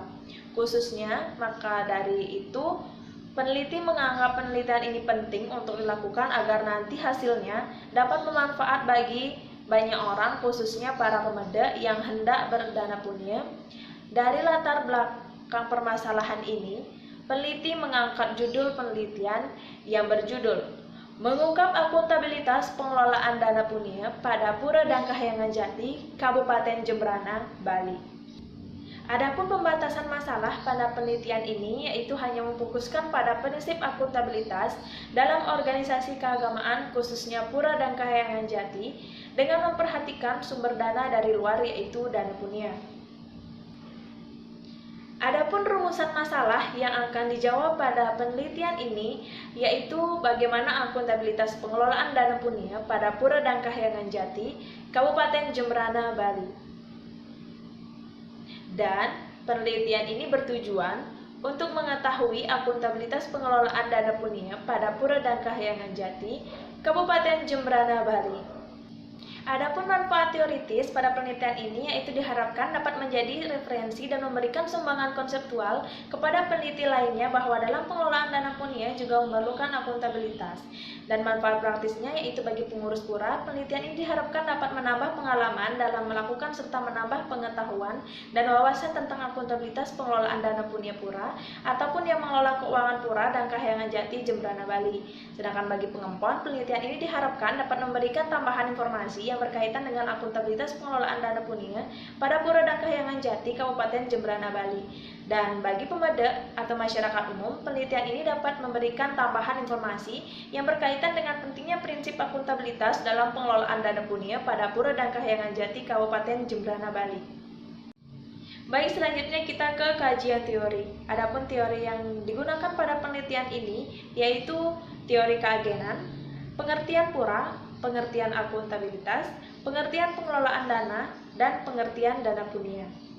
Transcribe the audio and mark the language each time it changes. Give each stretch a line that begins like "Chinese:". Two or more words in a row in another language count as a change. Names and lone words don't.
Indonesian: Khususnya, maka dari itu, peneliti menganggap penelitian ini penting untuk dilakukan agar nanti hasilnya dapat bermanfaat bagi banyak orang, khususnya para pemuda yang hendak berdana punya. Dari latar belakang permasalahan ini, peneliti mengangkat judul penelitian yang berjudul Mengungkap Akuntabilitas Pengelolaan Dana Punia pada Pura dan Kahyangan Jati, Kabupaten Jembrana, Bali. Adapun pembatasan masalah pada penelitian ini yaitu hanya memfokuskan pada prinsip akuntabilitas dalam organisasi keagamaan khususnya Pura dan Kahyangan Jati dengan memperhatikan sumber dana dari luar yaitu dana punia. Adapun rumusan masalah yang akan dijawab pada penelitian ini yaitu bagaimana akuntabilitas pengelolaan dana punia pada Pura dan Kahyangan Jati, Kabupaten Jembrana, Bali. Dan penelitian ini bertujuan untuk mengetahui akuntabilitas pengelolaan dana punia pada Pura dan Kahyangan Jati, Kabupaten Jembrana, Bali. Adapun manfaat teoritis pada penelitian ini yaitu diharapkan dapat menjadi referensi dan memberikan sumbangan konseptual kepada peneliti lainnya bahwa dalam pengelolaan dana punia juga memerlukan akuntabilitas. Dan manfaat praktisnya yaitu bagi pengurus Pura, penelitian ini diharapkan dapat menambah pengalaman dalam melakukan serta menambah pengetahuan dan wawasan tentang akuntabilitas pengelolaan dana punia Pura ataupun yang mengelola keuangan Pura dan Kahyangan Jati, Jembrana, Bali. Sedangkan bagi pengempon, penelitian ini diharapkan dapat memberikan tambahan informasi yang berkaitan dengan akuntabilitas pengelolaan dana punia pada Pura dan Kahyangan Jati, Kabupaten Jembrana, Bali. Dan bagi pemeda atau masyarakat umum, penelitian ini dapat memberikan tambahan informasi yang berkaitan dengan pentingnya prinsip akuntabilitas dalam pengelolaan dana punia pada Pura dan Kahyangan Jati, Kabupaten Jembrana, Bali. Baik, selanjutnya kita ke kajian teori. Adapun teori yang digunakan pada penelitian ini yaitu teori keagenan, pengertian Pura, pengertian akuntabilitas, pengertian pengelolaan dana, dan pengertian dana punia.